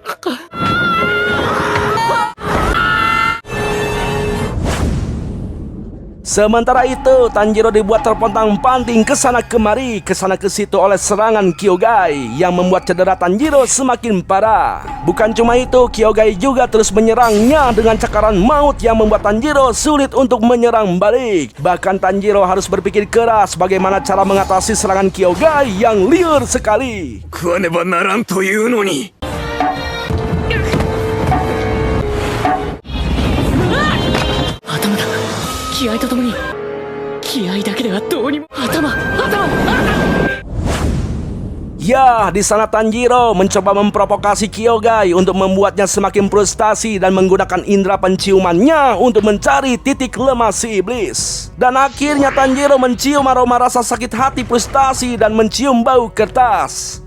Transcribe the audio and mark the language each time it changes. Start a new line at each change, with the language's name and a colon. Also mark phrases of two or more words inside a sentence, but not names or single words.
Indonesian: Sementara itu, Tanjiro dibuat terpontang-panting ke sana kemari, ke sana ke situ oleh serangan Kyogai yang membuat cedera Tanjiro semakin parah. Bukan cuma itu, Kyogai juga terus menyerangnya dengan cakaran maut yang membuat Tanjiro sulit untuk menyerang balik. Bahkan Tanjiro harus berpikir keras bagaimana cara mengatasi serangan Kyogai yang liar sekali.
Japanese: 食わねばならんというのに気合とともに気合だけではどうにも頭
Indonesian: Ya, di sana Tanjiro mencoba memprovokasi Kyogai untuk membuatnya semakin frustasi dan menggunakan indera penciumannya untuk mencari titik lemah si iblis. Dan akhirnya Tanjiro mencium aroma rasa sakit hati frustasi dan mencium bau kertas.